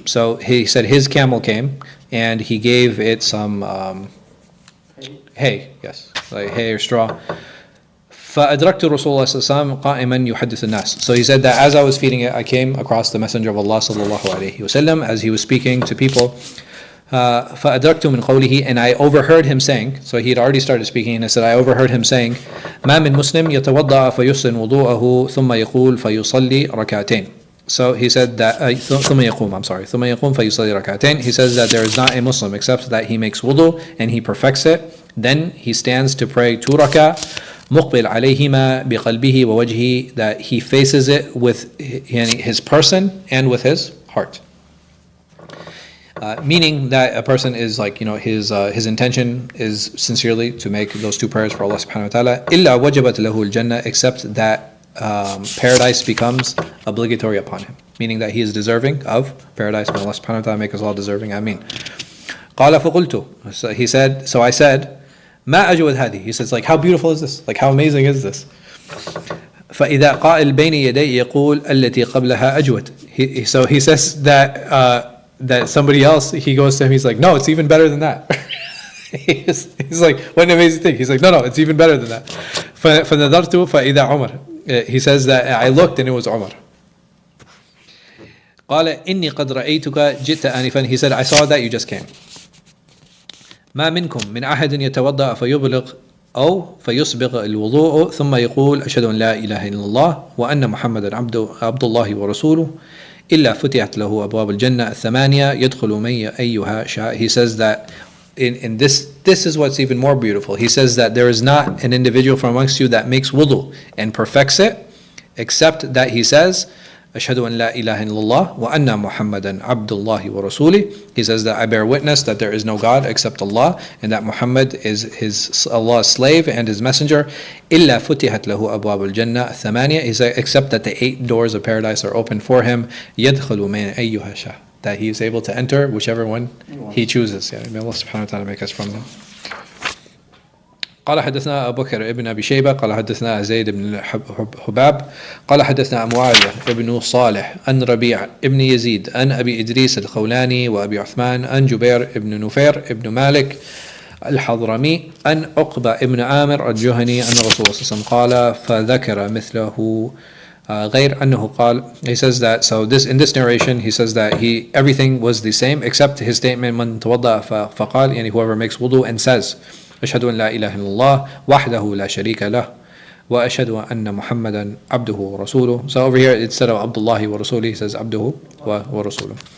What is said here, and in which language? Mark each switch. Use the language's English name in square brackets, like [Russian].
[English] So he said his camel came and he gave it some hay, yes, like hay or straw. [Arabic] فأدركت رسول الله صلى الله عليه وسلم قائما يحدث الناس. [English] So he said that as I was feeding it, I came across the Messenger of Allah صلى الله عليه وسلم as he was speaking to people. [Arabic] فأدركت من قوله, [English] and I overheard him saying, so he had already started speaking, and I said I overheard him saying, [Arabic] ما من مسلم يتوضأ فيحسن وضوءه ثم يقول فيصلي ركعتين. [English] So he said that [Arabic] ثم يقوم فيصلي ركعتين. [English] He says that there is not a Muslim except that he makes wudu and he perfects it. Then he stands to pray 2 rak'ah. [Arabic] مقبل عليهما بقلبه ووجهه, [English] that he faces it with his person and with his heart. Meaning that a person is his intention is sincerely to make those 2 prayers for Allah subhanahu wa ta'ala. [Arabic] إلا وجبت له الجنة, [English] except that paradise becomes obligatory upon him, meaning that he is deserving of paradise. May Allah subhanahu wa ta'ala make us all deserving. Ameen. [Arabic] قال فقلت, [English] so he said, so I said, [Arabic] ما أجود هذه. [English] He says, like, how beautiful is this? Like, how amazing is this? [Arabic] فإذا قائل بين يدي يقول التي قبلها أجود. [English] So he says that somebody else, he goes to him, he's like, no, it's even better than that. He's like, what an amazing thing. He's like, no, it's even better than that. [Arabic] فنظرت فإذا عمر. [English] He says that I looked and it was Umar. [Arabic] قال إني قد رأيتك جئت آنفا. [English] He said, I saw that you just came. [Arabic] ما منكم من أحد يتوضأ فيبلغ أو فيسبغ الوضوء ثم يقول أشهد أن لا إله إلا الله وأن محمدا عبد الله ورسوله إلا فتحت له أبواب الجنة الثمانية يدخل من أيها شاء. [English] He says that in this is what's even more beautiful. He says that there is not an individual from amongst you that makes wudu and perfects it, except that he says, [Arabic] أشهد أن لا إله إلا الله وأن محمدا عبد الله ورسوله. [English] He says that I bear witness that there is no God except Allah, and that Muhammad is Allah's slave and his messenger. [Arabic] إلا فتحت له أبواب الجنة الثمانية. [English] He said, except that the 8 doors of paradise are open for him. [Arabic] يدخل من أيها شاء. [English] That he is able to enter whichever one he chooses. May Allah subhanahu wa ta'ala make us from them. [Arabic] قال حدثنا أبو بكر ابن أبي شيبة قال حدثنا زيد بن حباب قال حدثنا معاوية ابن صالح عن ربيع ابن يزيد عن أبي إدريس الخولاني وأبي عثمان عن جبير ابن نفير ابن مالك الحضرمي عن عقبة ابن عامر الجهني أن الرسول صلى الله عليه وسلم قال فذكر مثله غير أنه قال. [English] He says that, so in this narration he says that everything was the same except his statement [Arabic] من توضأ فقال, [English] يعني whoever makes wudu and says [Arabic] أشهد أن لا إله إلا الله وحده لا شريك له وأشهد أن محمدا عبده ورسوله. [English] So over here instead of Abdullahi wa Rasuli he says [Arabic] عبده ورسوله.